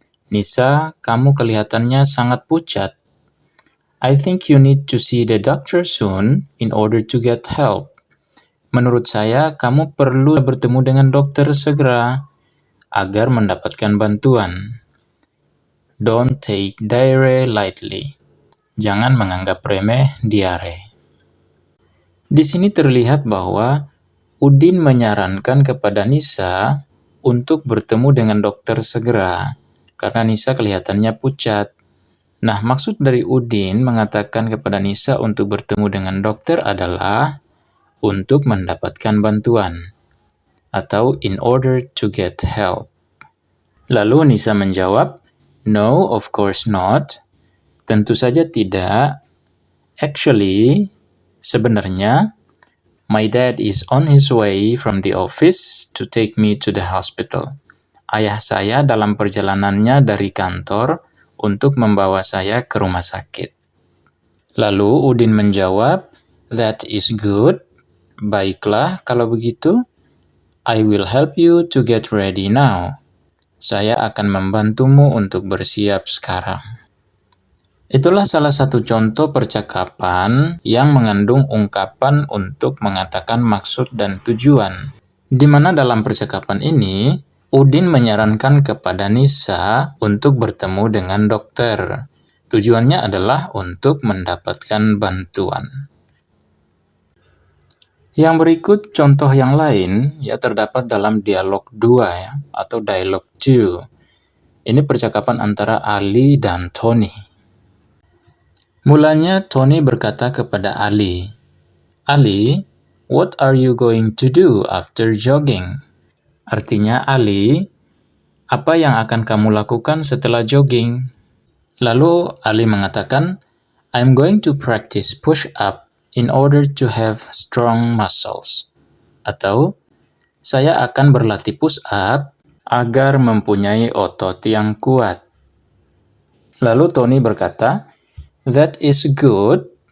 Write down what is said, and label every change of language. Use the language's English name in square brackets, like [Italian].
[Indonesian] Nisa, kamu kelihatannya sangat pucat. [English] I think you need to see the doctor soon in order to get help. [Indonesian] Menurut saya, kamu perlu bertemu dengan dokter segera agar mendapatkan bantuan. [English] Don't take diarrhea lightly. [Indonesian] Jangan menganggap remeh diare." Di sini terlihat bahwa Udin menyarankan kepada Nisa untuk bertemu dengan dokter segera, karena Nisa kelihatannya pucat. Nah, maksud dari Udin mengatakan kepada Nisa untuk bertemu dengan dokter adalah untuk mendapatkan bantuan, atau [English] in order to get help. [Indonesian] Lalu Nisa menjawab, [English] "No, of course not." [Indonesian] Tentu saja tidak. [English] Actually, sebenarnya, my dad is on his way from the office to take me to the hospital. [Indonesian] Ayah saya dalam perjalanannya dari kantor untuk membawa saya ke rumah sakit. Lalu Udin menjawab, [English] "That is good. [Indonesian] Baiklah kalau begitu. [English] I will help you to get ready now. [Indonesian] Saya akan membantumu untuk bersiap sekarang." Itulah salah satu contoh percakapan yang mengandung ungkapan untuk mengatakan maksud dan tujuan. Di mana dalam percakapan ini, Udin menyarankan kepada Nisa untuk bertemu dengan dokter. Tujuannya adalah untuk mendapatkan bantuan. Yang berikut contoh yang lain ya terdapat dalam dialog 2 ya, atau dialog 2. Ini percakapan antara Ali dan Tony. Mulanya Tony berkata kepada Ali, [English] "Ali, what are you going to do after jogging?" [Indonesian] Artinya, Ali, apa yang akan kamu lakukan setelah jogging? Lalu Ali mengatakan, [English] "I'm going to practice push-up in order to have strong muscles." [Indonesian] Atau, saya akan berlatih push-up agar mempunyai otot yang kuat. Lalu Tony berkata, [English] "That is good."